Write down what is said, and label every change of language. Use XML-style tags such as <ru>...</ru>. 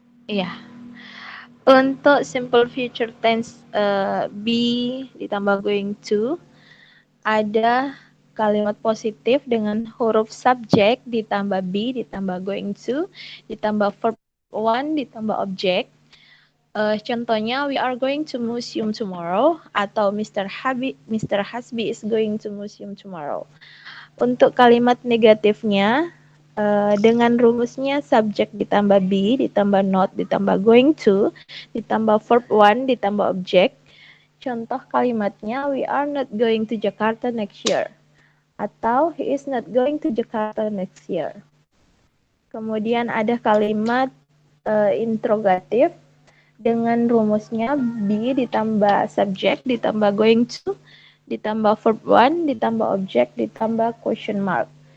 <id>Iya. Untuk simple future tense be ditambah going to, ada kalimat positif dengan huruf subjek ditambah be ditambah going to, ditambah verb one ditambah object. Contohnya</id> <en>we are going to museum tomorrow</en> <id>atau</id> <en>Mr. Hasbi is going to museum tomorrow.</en> <id>Untuk kalimat negatifnya dengan rumusnya subject ditambah be ditambah not ditambah going to ditambah verb one ditambah object. Contoh kalimatnya</id> <en>we are not going to Jakarta next year</en> <id>atau</id> <en>he is not going to Jakarta next year.</en> <id>Kemudian ada kalimat interrogatif dengan rumusnya be ditambah subject ditambah going to ditambah verb one ditambah object ditambah question mark.</id>